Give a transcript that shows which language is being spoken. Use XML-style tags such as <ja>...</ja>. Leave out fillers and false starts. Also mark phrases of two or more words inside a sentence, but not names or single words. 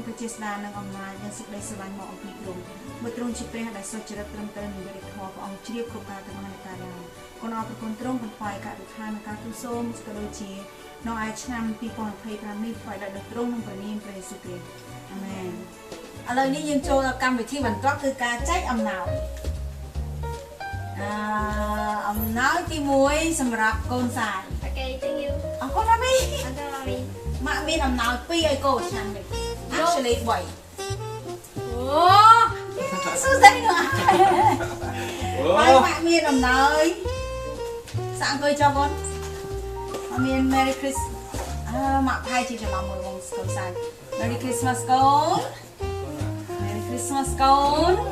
<km>ព្រះជាស្ដានិងអំណាចនិងសេចក្តីស្រឡាញ់មកអំពីទ្រង់បើទ្រង់ជាព្រះដែលសុចរិតត្រឹមត្រូវនឹងយុត្តិធម៌ព្រះអង្គជ្រាបគ្រប់ការទាំងអស់នៃការយ៉ាងគុណអរប្រគុណទ្រង់បន្ថយការអធិដ្ឋាននិងការទូលសូមក៏ដូចជានៅឯឆ្នាំ2025នេះថ្វាយដល់ទ្រង់ក្នុងព្រះនាមព្រះយេស៊ូវគ្រីស្ទអាមែនឥឡូវនេះយើងចូលដល់កម្មវិធីបន្ទាប់គឺការចែកអំណោយអំណោយទី1សម្រាប់កូនសាយ</km> <en>Okay, thank you.</en> <km>អរគុណម៉ាមី</km> <en>Uncle Mommy.</en> <km>ម៉ាក់មានអំណោយ2ឲ្យកូនឆ្នាំនេះ actually 3អូសួស្តីនោះហើយម៉ាក់មានអំណោយសាក់អង្គុយចុះកូនម៉ាក់មាន</km> <en>Merry Christmas</en> <km>ម៉ាក់ផាយជាច្រឡំមួយបងកូនសាយ</km> <en>Merry Christmas</en> <km>កូន</km> <en>Merry Christmas</en> <km>កូន</km>